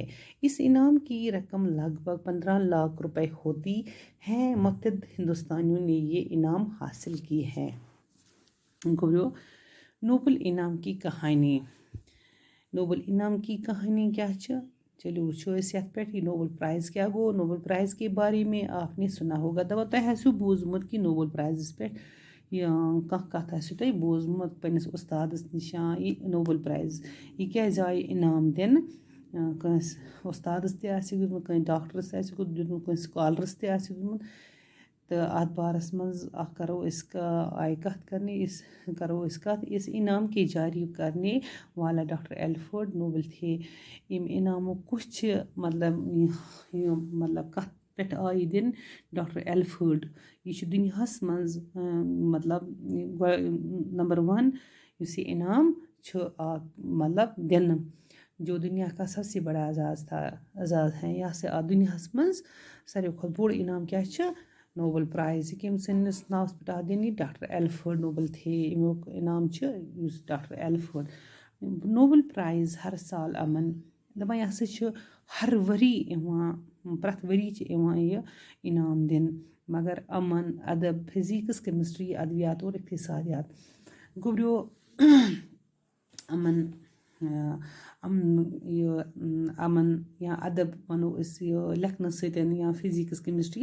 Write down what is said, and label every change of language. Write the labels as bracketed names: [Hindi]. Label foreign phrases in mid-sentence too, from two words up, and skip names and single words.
[Urdu] اس انعام کی رقم لگ بھگ 15 لاکھ روپے ہوتی ہے. متعدد ہندوستانیوں نے یہ انعام حاصل کی ہے. نوبل انعام کی کہانی. نوبل انعام کی کہانی کیا ہے؟ [Kashmiri] چلو وچھو أسۍ یتھ پٮ۪ٹھ یہ نوبل پرائز کیا گو. [Urdu] نوبل پرائز کے بارے میں آپ نے سنا ہوگا. [Kashmiri] دپان تۄہہِ آسِوٕ بوٗزمُت کہِ نوبل پرائزس پٮ۪ٹھ کانٛہہ کتھ آسِوٕ تۄہہِ بوٗزمُت پننِس اُستادس نِش یہِ نوبل پرائز یہِ کیٛازِ آیہِ انعام دِنہٕ. کٲنٛسہِ اُستادس تہِ آسہِ دیُتمُت، کٲنٛسہِ ڈاکٹرس تہِ آسہِ دیُتمُت، کٲنٛسہِ سکالرس تہِ آسہِ دیُتمُت. تہٕ اتھ بارس منٛز کرو أسۍ آیہِ کتھ کرنہِ. [Urdu] اس انعام کے جاری کرنے والا ڈاکٹر الفریڈ نوبل تھے. [Kashmiri] ییٚمہِ انعامُک کُس چھِ مطلب کتھ پٮ۪ٹھ آیہِ دِنہٕ. ڈاکٹر الفریڈ یہِ چھُ دُنیاہس منٛز مطلب نمبر 1 یُس یہِ انعام چھُ مطلب دِنہٕ، [Urdu] جو دنیا کا سب سے بڑا اعزاز ہے. [Kashmiri] یہ ہسا دنیاہس منٛز ساروی کھۄتہٕ بوٚڑ انعام کیٛاہ چھُ؟ نوبل پرائز. یہ کٔمۍ سٕنٛدِس ناوس پٮ۪ٹھ آو دِنہٕ؟ [Urdu] ڈاکٹر الفریڈ نوبل تھے. [Kashmiri] امیُک انعام چھُ یُس ڈاکٹر الفریڈ. [Urdu] نوبل پرائز ہر سال امن. [Kashmiri] دپان یہ ہسا چھُ ہر ؤری یِوان، پرٛٮ۪تھ ؤری چھِ یِوان یہِ انعام دِنہٕ، [Urdu] مگر امن، ادب، فزکس، کیمسٹری، ادویات اور اقتصادیات [Kashmiri] گوٚبرِو امن یا ادب ونو أسۍ یہِ لیکھنہٕ سۭتۍ، یا فزکس، کیمسٹری.